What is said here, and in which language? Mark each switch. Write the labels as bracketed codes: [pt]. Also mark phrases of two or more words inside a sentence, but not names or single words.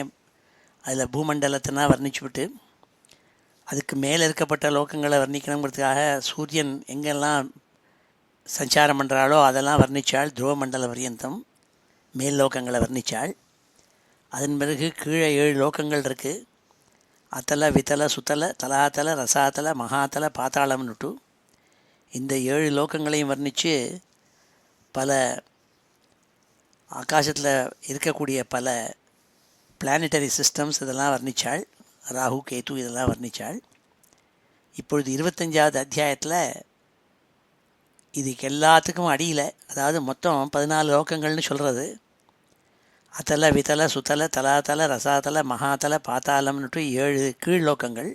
[ta] அதில் பூமண்டலத்தினா வர்ணிச்சுவிட்டு அதுக்கு மேலே இருக்கப்பட்ட லோகங்களை வர்ணிக்கணுங்கிறதுக்காக சூரியன் எங்கெல்லாம் சஞ்சாரம் பண்ணுறாளோ அதெல்லாம் வர்ணித்தாள். துருவமண்டல பரியந்தம் மேல் லோகங்களை வர்ணித்தாள். அதன் பிறகு கீழே 7 லோகங்கள் இருக்குது. అతల వితల సుతల తలాతల రసాతల మహాతల పాతాళంனுட்டு இந்த 7 லோகங்களையும் வர்ணித்து பல ஆகாசத்தில் இருக்கக்கூடிய பல [en] planetary systems [ta] இதெல்லாம் வர்ணித்தாள். ராகு கேது இதெல்லாம் வர்ணித்தாள். இப்பொழுது 25வது அத்தியாயத்தில் இதுக்கு எல்லாத்துக்கும் அடியில், அதாவது மொத்தம் 14 லோகங்கள்னு சொல்கிறது, அத்தல வித்தல சுத்தல தலாத்தல ரசாத்தல மகாத்தல பாத்தாளம்னுட்டு 7 கீழ் லோகங்கள்.